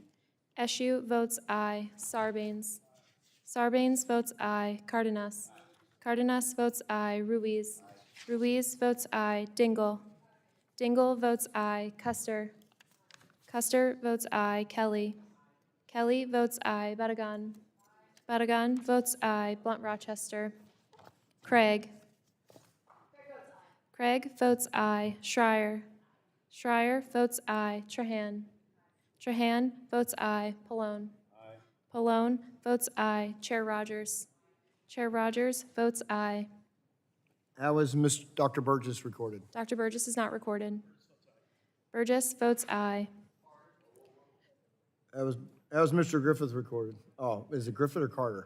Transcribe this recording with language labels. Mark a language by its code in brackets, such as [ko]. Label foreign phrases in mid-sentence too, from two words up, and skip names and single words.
[en] Eshoo votes aye. Sarbanes. Sarbanes votes aye. Cardenas. Cardenas votes aye. Ruiz. Ruiz votes aye. Dingell. Dingell votes aye. Custer. Custer votes aye. Kelly. Kelly votes aye. Badagon. Badagon votes aye. Blunt Rochester. Craig. Craig votes aye. Schreier. Schreier votes aye. Trahan. Trahan votes aye. Pallone. Pallone votes aye. Chair Rogers. Chair Rogers votes aye. How is Dr. Burgess recorded? Dr. Burgess is not recorded. Burgess votes aye. How is Mr. Griffith recorded? Oh, is it Griffith or Carter?